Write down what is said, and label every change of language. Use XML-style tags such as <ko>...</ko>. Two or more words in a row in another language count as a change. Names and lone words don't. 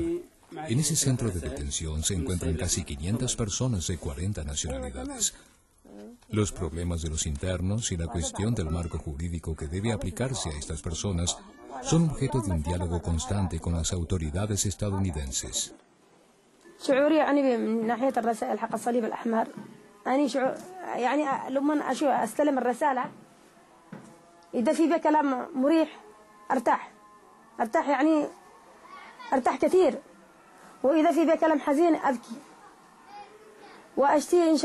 <es>En ese centro de detención se encuentran casi 500 personas de 40 nacionalidades. Los problemas de los internos y la cuestión del marco jurídico que debe aplicarse a estas personas son objeto de un diálogo constante con las autoridades estadounidenses.</es> <ar>شعوري يعني من ناحية الرسائل حق الصليب الأحمر أنا شعور يعني لما أستلم الرسالة إذا في بها كلام مريح أرتاح يعني أرتاح كثير وإذا في بها كلام حزين أبكي وأشتهي إن شاء</ar>